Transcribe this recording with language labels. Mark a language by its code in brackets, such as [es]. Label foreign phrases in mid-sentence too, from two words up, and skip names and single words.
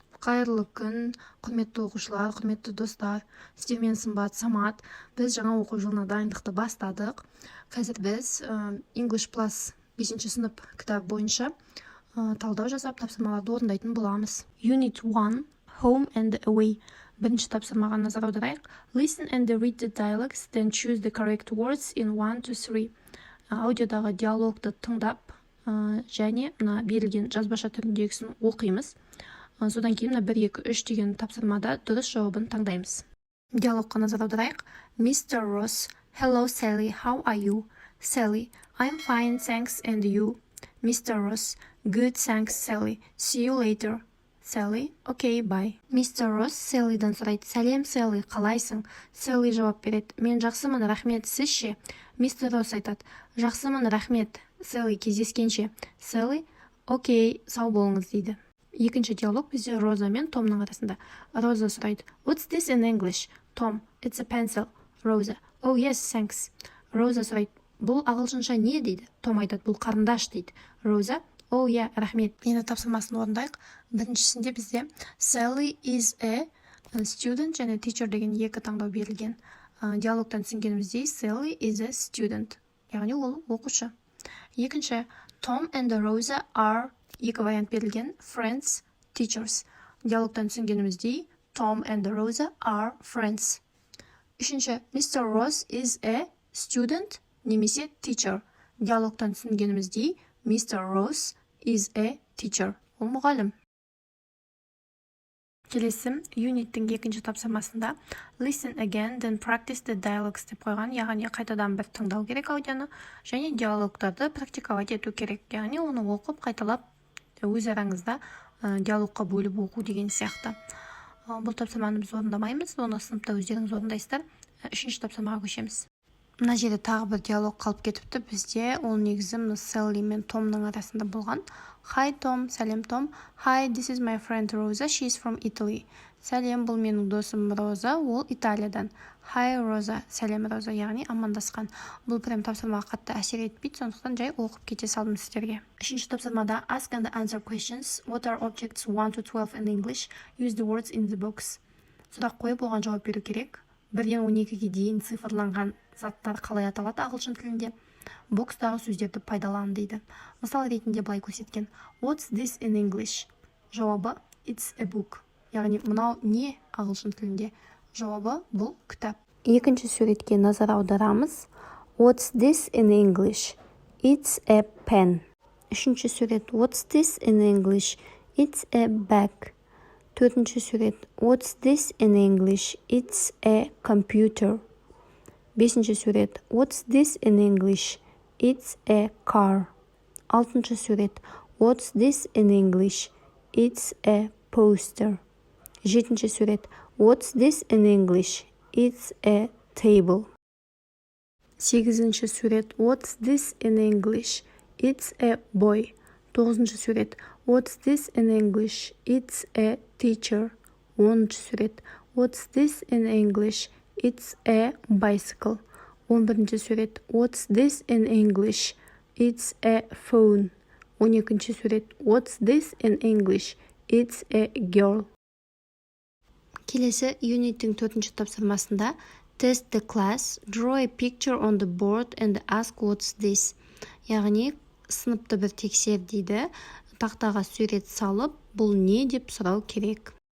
[kk] Қайырлы күн, құрметті оқушылар, құрметті достар. Сіздермен сымбат, Самат. Біз жаңа оқу жылына дайындықты бастадық. Қазір біз English Plus 5-ші сынып кітап бойынша талдау жасап тапсырмаларды орындайтын боламыз. [en] Unit 1, Home and Away. [kk] Бірінші тапсырмаға назар аударайық. [en] Listen and read the dialogues, then choose the correct words in 1 to 3. [kk] Аудиодағы диалогты тыңдап, және берілген жазбаша түріндегісін оқимыз. Содан кейін 1-2-3 деген тапсырмада дұрыс жауабын таңдаймыз. Диалогқа назар аударайық. [en] Mr. Ross, hello Sally, how are you? Sally, I'm fine, thanks, and you? Mr. Ross, good, thanks, Sally. See you later. Sally, okay, bye. Mr. Ross [kk] Sallyдан сұрайды. Сәлем, Sally, қалайсың? Sally жауап береді. Мен жақсымын, рахмет, сіз ше? Mr. Ross айтады. Жақсымын, рахмет. Sally, кездескенше. Sally, окей, сау болыңыз дейді. Екінші диалог бізде Роза мен Томның арасында. Роза сұрайды. [en] What's this in English? Tom, it's a pencil. Роза, oh yes, thanks. [kk] Роза сұрайды. Бұл ағылшынша не дейді? Том айтады. Бұл қарындаш дейді. [en] Роза, oh yeah, рахмет. [kk] Енді тапсырмасын орындайық. Біріншісінде бізде [en] Sally is a student [kk] және teacher деген екі таңдау берілген. Диалогтан түсінгеніміздей [en] Sally is a student. [kk] Яғни ол оқушы. Екінші, [en] Tom and Rosa are [kk] екі вариант берілген. [en] Friends, teachers. [kk] Диалогтан түсінгеніміздей [en] Tom and Rosa are friends. Үшінші, Mr. Ross is a student немесе teacher. [kk] Диалогтан түсінгеніміздей [en] Mr. Ross is a teacher. [kk] Ол мұғалім. Келесі, юниттің екінші тапсырмасында [en] Listen again, then practice the dialogues [kk] деп қойған. Яғни қайтадан бір тыңдау керек аудионы және диалогтарды практиковать ету керек. Яғни оны оқып, қайталап өз араңызда диалогқа бөліп оқу деген сияқты. Бұл тапсырманы біз орындамаймыз, оны сыныпта өздеріңіз орындайсыздар. Үшінші тапсырмаға көшеміз. Мына жерде тағы бір диалог қалып кетіпті. Бізде ол негізі Sally мен Томның арасында болған. [en] Hi Tom, сәлем Том. Hi, this is my friend Rosa, she's from Italy. [kk] Сәлем, бұл менің досым Роза, ол Италиядан. Hi Rosa, сәлем Роза, яғни амандасқан. Бұл прям тапсырмаға қатты әсер етпейді, сондықтан жай оқып кете салдым сіздерге. Үшінші тапсырмада [en] Ask and answer questions. What are objects 1 to 12 in English? Use the words in the box. [kk] Сұрақ қойып оған жауап беру керек. 1-ден 12-ге дейін цифрланған заттар қалай аталады ағылшын тілінде? Бокстағы сөздерді пайдалан дейді. Мысал ретінде былай көрсеткен. [en] What's this in English? Жауабы It's a book. [kk] Яғни мынау не ағылшын тілінде? Жауабы бұл кітап. Екінші суретке назар аударамыз. [en] What's this in English? It's a pen. [kk] Үшінші сурет. [en] What's this in English? It's a bag. [kk] Төртінші сурет. [en] What's this in English? It's a computer. [kk] Бесінші сурет. [en] What's this in English? It's a car. [kk] Алтыншы сурет. [en] What's this in English? It's a poster. [kk] Жетінші сурет. [en] What's this in English? It's a table. [kk] Сегізінші сурет. [en] What's this in English? It's a boy. [kk] Тоғызыншы сурет. [en] What's this in English? It's a teacher. [kk] Оныншы сурет. [en] What's this in English? It's a bicycle. [kk] 11-ші сурет. [en] What's this in English? It's a phone. [kk] 12-ші сурет. [en] What's this in English? It's a girl. [kk] Келесі юниттің 4-ші тапсырмасында [en] Test the class, draw a picture on the board and ask what's this. [kk] Яғни сыныпты бір тексер дейді. Тақтаға сурет салып, бұл не деп сұрау керек.